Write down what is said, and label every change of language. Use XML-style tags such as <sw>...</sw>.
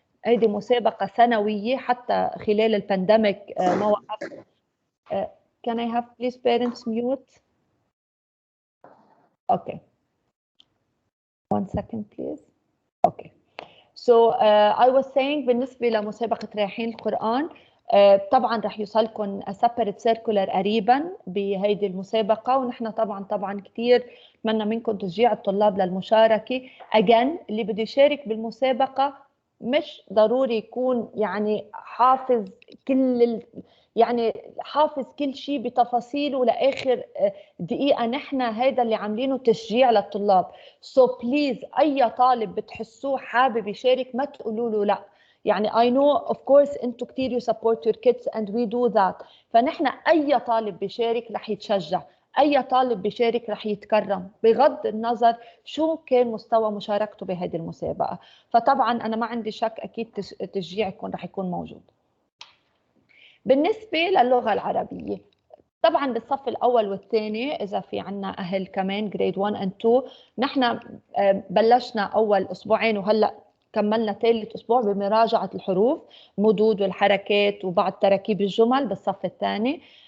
<ar>هيدي مسابقة سنوية حتى خلال البانديميك ما وقفت.</ar> <en>Can I have please parents mute? Okay. 1 second please. Okay. So I was saying</en> <ar>بالنسبة لمسابقة رايحين القرآن طبعا رح يوصلكم</ar> <en>separate circular</en> <ar>قريبا بهيدي المسابقة، ونحن طبعا كثير نتمنى منكم تشجيع الطلاب للمشاركة.</ar> <en>Again</en> <ar>اللي بده يشارك بالمسابقة مش ضروري يكون يعني حافظ يعني حافظ كل شيء بتفاصيله لاخر دقيقه. نحن هيدا اللي عاملينه تشجيع للطلاب.</ar> <en>so please</en> <ar>اي طالب بتحسوه حابب يشارك ما تقولوا له لا. يعني</ar> <en>I know of course</en> <ar>انتم كثير</ar> <en>you support your kids and we do that.</en> <ar>فنحن اي طالب بيشارك رح يتشجع، اي طالب بيشارك رح يتكرم بغض النظر شو كان مستوى مشاركته بهذه المسابقه. فطبعا انا ما عندي شك اكيد تشجيعكم رح يكون موجود. بالنسبه للغه العربيه طبعا بالصف الاول والثاني اذا في عنا اهل كمان</ar> <en>grade 1 and 2</en> <ar>نحن بلشنا اول اسبوعين وهلا كملنا ثالث اسبوع بمراجعه الحروف، مدود والحركات وبعض تراكيب الجمل بالصف الثاني.</ar>